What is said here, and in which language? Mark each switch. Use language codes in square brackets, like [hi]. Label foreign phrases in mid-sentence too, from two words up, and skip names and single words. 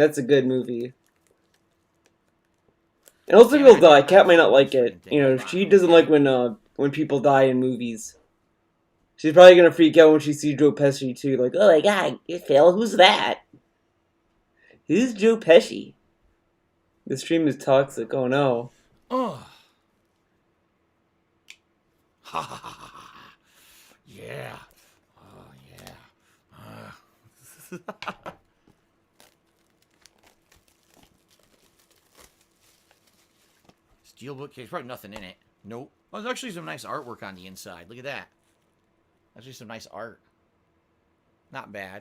[en] That's a good movie. And also, people die. Kat might not like it. You know, she doesn't like when people die in movies. She's probably gonna freak out when she sees Joe Pesci too. Like, oh my god, Phil, who's that? Who's Joe Pesci? The stream is toxic. Oh no. Oh. Ha ha ha ha. Yeah. Oh yeah. Steelbook case. Probably nothing in it. Nope. Well, there's actually some nice artwork on the inside. Look at that. Actually some nice art. Not bad.